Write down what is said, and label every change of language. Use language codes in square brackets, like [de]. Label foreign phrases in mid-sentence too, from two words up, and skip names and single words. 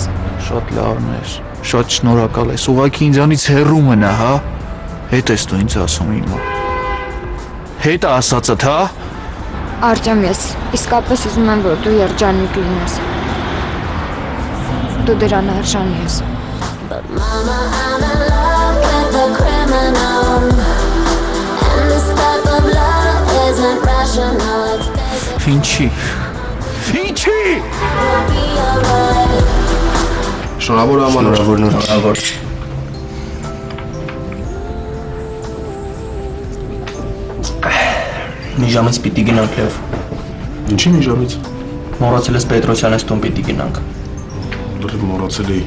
[hy] Շատ լավն ես, շատ շնորհակալ ես, ուղղակի ինձանից հեռու մնա, հա։ Հետ ես դու ինձ ասում հիմա։ Հետ ասածդ, հա։ Արտյոմ, ես իսկապես ուզում եմ, որ դու երջանիկ լինես։ Դու դրան արժանի ես։ [en] Mama, I'm in love with a criminal. And this type of love isn't rational. It's basic. [hy] Ինչի։ [en] It'll be alright. [hy] Շնորհավոր ամանոր։ Շնորհավոր։ Մի ժամից պիտի գնանք Լև։ Ինչի մի ժամից։ Մոռացել ես Պետրոսյանից տուն պիտի գնանք։ Դեռ մոռացել էի։